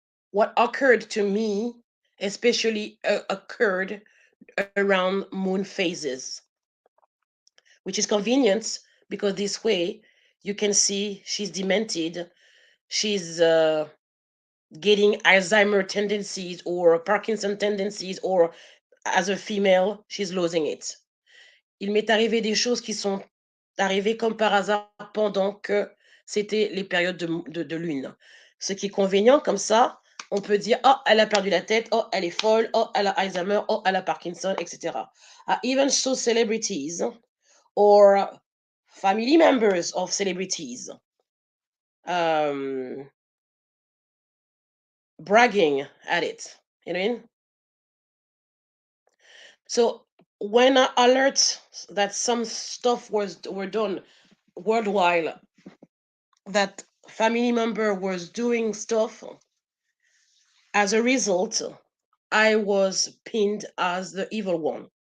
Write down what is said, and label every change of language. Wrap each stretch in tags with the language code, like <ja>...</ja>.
<en>What occurred to me, especially occurred around moon phases, which is convenient because this way you can see she's demented, she's getting Alzheimer tendencies or Parkinson tendencies, or as a female, she's losing it.</en> <fr>Il m'est arrivé des choses qui sont arrivées comme par hasard pendant que c'était les périodes de lune. Ce qui est convenient, comme ça, on peut dire, oh, elle a perdu la tête, oh, elle est folle, oh, elle a Alzheimer, oh, elle a Parkinson, etc.</fr> <en>I even saw celebrities or family members of celebrities um, bragging at it. You know what I mean? So when I alert that some stuff were done worldwide, that family member was doing stuff, as a result, I was pinned as the evil one.</en>